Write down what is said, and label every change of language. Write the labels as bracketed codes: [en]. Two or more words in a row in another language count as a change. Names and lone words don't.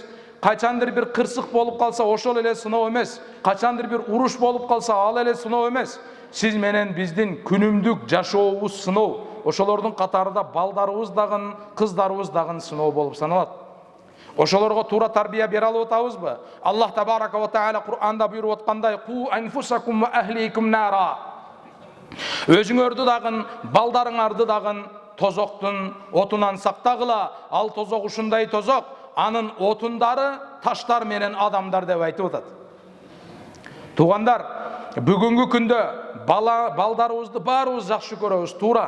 [ky] Качандыр бир кырсык болуп калса ошол эле сыноо эмес. Качандыр бир уруш болуп калса ал эле сыноо эмес. Сиз менен биздин күнүмдүк жашообуз сыноо. Ошолордун катарында балдарыбыз дагы, кыздарыбыз дагы сыноо болуп саналат. Ошолорго туура тарбия бере алып атабызбы? [ar] الله تبارك وتعالى [ky] Кур'анда буйруп аткандай: [ar] "قوا أنفسكم وأهليكم نارا". [ky] Өзүңөрдү дагы, балдарыңарды дагы тозоктун отунан сактагыла. Ал тозок ушундай тозок, анын отундары таштар менен адамдар деп айтып атат. Туугандар, бүгүнкү күндө балдарыбызды баарыбыз жакшы көрөбүз, туура.